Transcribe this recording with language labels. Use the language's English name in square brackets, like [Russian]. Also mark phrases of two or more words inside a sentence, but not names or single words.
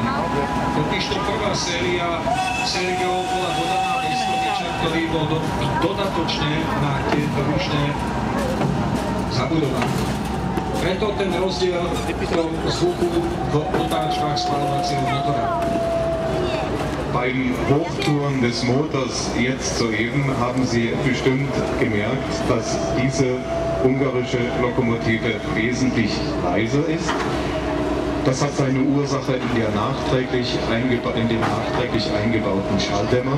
[Slovak] Totižto prvá séria Sergejov bola dodaná bez tlmiča, ktorý bol dodatočne na tieto rušne zabudovaný. Preto ten rozdiel v tom zvuku v otáčkach spaľovacieho motora. [German] Beim Hochtouren des Motors jetzt soeben haben Sie bestimmt gemerkt, dass diese ungarische Lokomotive wesentlich leiser ist. Das hat seine Ursache in dem nachträglich eingebauten Schalldämmer.